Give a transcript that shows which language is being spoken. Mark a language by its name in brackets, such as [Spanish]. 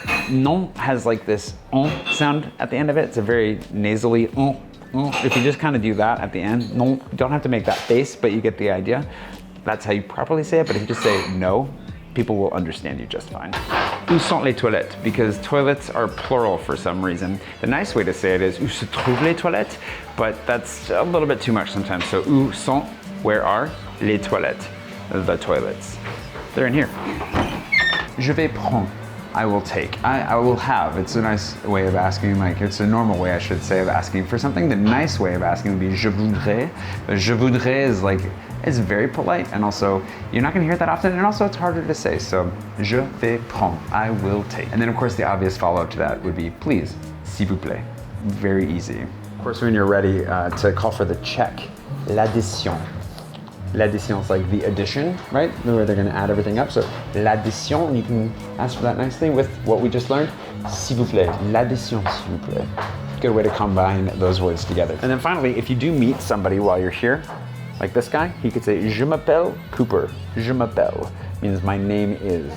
[English] Non has like this on sound at the end of it. It's a very nasally on. If you just kind of do that at the end, non, you don't have to make that face, but you get the idea. That's how you properly say it, but if you just say no, people will understand you just fine. [French] Où sont les toilettes? [English] Because toilets are plural for some reason. The nice way to say it is [French] où se trouvent les toilettes, [English] but that's a little bit too much sometimes. So [French] où sont, [English] where are, [French] les toilettes, [English] the toilets. They're in here. [French] Je vais prendre, [English] I will take. I will have. It's a nice way of asking, like it's a normal way I should say of asking for something. The nice way of asking would be [French] je voudrais. Je voudrais [English] is like, it's very polite, and also you're not gonna hear it that often, and also it's harder to say. So [French] je vais prendre, [English] I will take. And then of course the obvious follow-up to that would be please, [French] s'il vous plaît. [English] Very easy. Of course when you're ready to call for the check, l'addition. [French] L'addition [English] is like the addition, right? Where they're gonna add everything up. So [French] l'addition, [English] and you can ask for that nicely with what we just learned. [French] S'il vous plaît, l'addition, s'il vous plaît. [English] Good way to combine those words together. And then finally, if you do meet somebody while you're here, like this guy, he could say, [French] je m'appelle Cooper. Je m'appelle [English] means my name is.